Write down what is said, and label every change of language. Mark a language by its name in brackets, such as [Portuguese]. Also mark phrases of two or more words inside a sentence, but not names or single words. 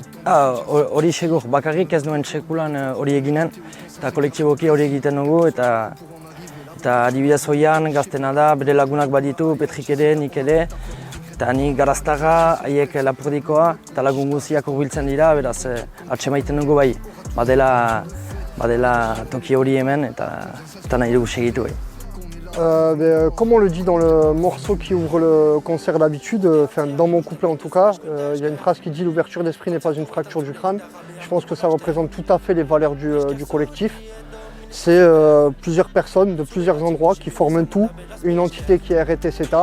[Basque] Hori segur, bakarrik ez duen sekulan hori eginen, eta kolektiboki hori egiten dugu, eta adibidez Oian gaztena da, bere lagunak baditu, Petrik ere, nik ere, eta nik Garaztarra, haiek Lapurdikoa, eta lagun guziak hurbiltzen dira, beraz atsemaiten dugu bai, badela toki hori hemen, eta nahi dugu segitu bai. [French] Comme on le dit dans le morceau qui ouvre le concert d'habitude, dans mon couplet en tout cas, il y a une phrase qui dit « L'ouverture d'esprit n'est pas une fracture du crâne ». Je pense que ça représente tout à fait les valeurs du collectif. C'est plusieurs personnes de plusieurs endroits qui forment un tout, une entité qui est RTZeta.